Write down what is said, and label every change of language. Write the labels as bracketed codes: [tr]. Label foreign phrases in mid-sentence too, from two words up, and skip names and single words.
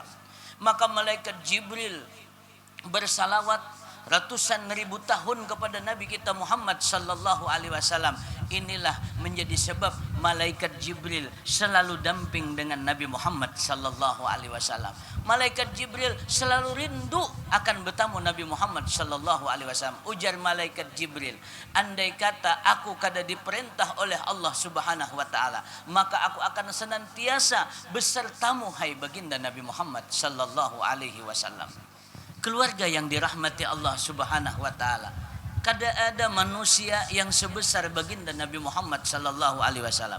[bjn] Maka malaikat Jibril bersalawat ratusan ribu tahun kepada Nabi kita Muhammad [ar] صلى الله عليه وسلم. [bjn] Inilah menjadi sebab malaikat Jibril selalu damping dengan Nabi Muhammad [ar] صلى الله عليه وسلم. [bjn] Malaikat Jibril selalu rindu akan bertemu Nabi Muhammad [ar] صلى الله عليه وسلم. [bjn] Ujar malaikat Jibril, andai kata aku kada diperintah oleh Allah [ar] سبحانه وتعالى, [bjn] maka aku akan senantiasa besertamu hai baginda Nabi Muhammad [ar] صلى الله عليه وسلم. [bjn] Keluarga yang dirahmati Allah [ar] سبحانه وتعالى, [bjn] kada ada manusia yang sebesar baginda Nabi Muhammad [ar] صلى الله عليه وسلم.